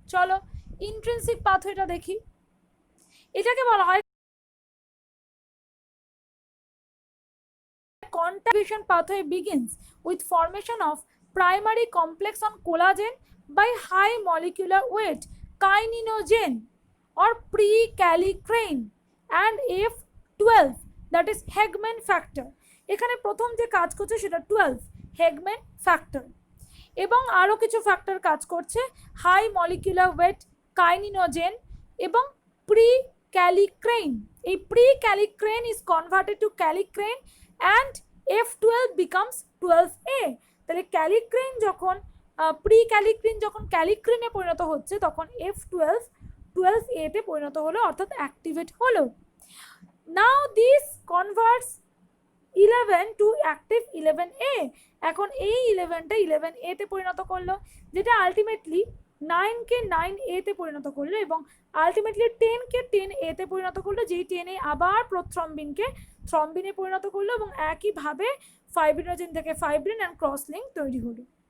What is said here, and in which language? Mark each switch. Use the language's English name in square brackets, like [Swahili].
[Bangla] চলো ইন্ট্রিনসিক পাথওয়েটা দেখি। এটাকে বলা হয় [English] contagion pathway begins with formation of primary complex on collagen by high molecular weight kininogen or prekallikrein and F12, that is Hegman factor। [Bangla] এখানে প্রথম যে কাজ করছে সেটা 12 Hegman factor, এবং আরও কিছু ফ্যাক্টর কাজ করছে, হাই মলিকুলার ওয়েট কাইনিনোজেন এবং prekallikrein। এই [English] prekallikrein is converted to kallikrein and F12 becomes 12A। [Bangla] তাহলে ক্যালিক্রেইন যখন প্রিক্যালিক্রিন যখন ক্যালিক্রিনে পরিণত হচ্ছে তখন F12 12A তে পরিণত হলো, অর্থাৎ অ্যাক্টিভেট হলো। [English] Now this converts 11 to active 11A। [Bangla] এখন এই 11টা 11A তে পরিণত করলো, যেটা আলটিমেটলি 9কে 9A তে পরিণত করলো, এবং আলটিমেটলি 10কে 10A তে পরিণত করলো, যেই 10A আবার প্রোথ্রম্বিনকে থ্রম্বিনে পরিণত করলো, এবং একইভাবে ফাইব্রিনোজেন থেকে ফাইব্রিন অ্যান্ড ক্রস লিঙ্ক তৈরি হলো।